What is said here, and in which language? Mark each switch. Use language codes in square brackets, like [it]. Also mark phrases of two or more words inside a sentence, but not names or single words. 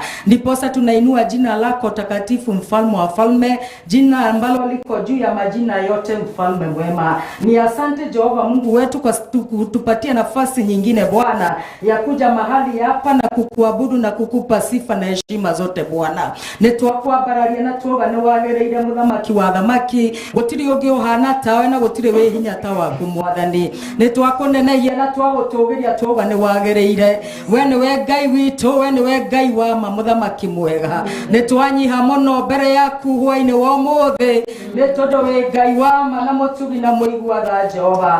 [sw] Ndiposa tunainua jina lako takatifu mfalme wa falme, jina ambalo liko juu ya majina yote mfalme mwema. Ni asante Jehova Mungu wetu kwa kutupatia nafasi nyingine Bwana ya kuja mahali hapa na kukuabudu na kukupa sifa na heshima zote Bwana. [ki] Nitwakwambararia na tuoga wagereire muthamaki wa thamaki, gutiri ungi uhana tawe na gutiri we hinya ta waku Mwathani. Nitwakunenehia na twagutugiria tuoga ni wagereire. We ni we Ngai witu, we ni we Ngai wa muthamaki mwega. Nitwanyiha muno mbere yaku hwa-ini wa umuthi, ni tondu we Ngai wa na mutugi na muigua tha Jehova.